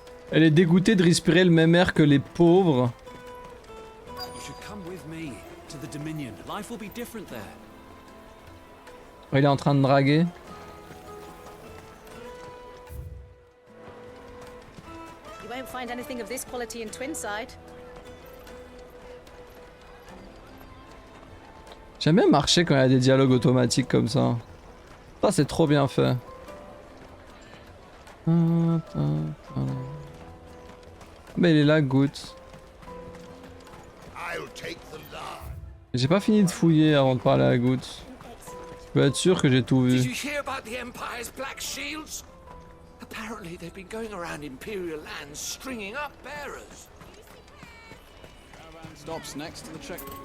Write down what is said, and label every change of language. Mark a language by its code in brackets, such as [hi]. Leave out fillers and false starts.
[fr] Elle est dégoûtée de respirer le même air que les pauvres. [en] You should come with me to the Dominion. Life will be different there. [fr] Il est en train de draguer. [en] You won't find anything of this quality in Twinside. [fr] J'aime bien marcher quand il y a des dialogues automatiques comme ça. Ça c'est trop bien fait. Mais il est là, Goot. J'ai pas fini de fouiller avant de parler à Goot. Je peux être sûr que j'ai tout vu. [en] Did you hear about the Empire's black shields? Apparently they've been going around Imperial lands stringing up bearers. Caravan stops next to the check.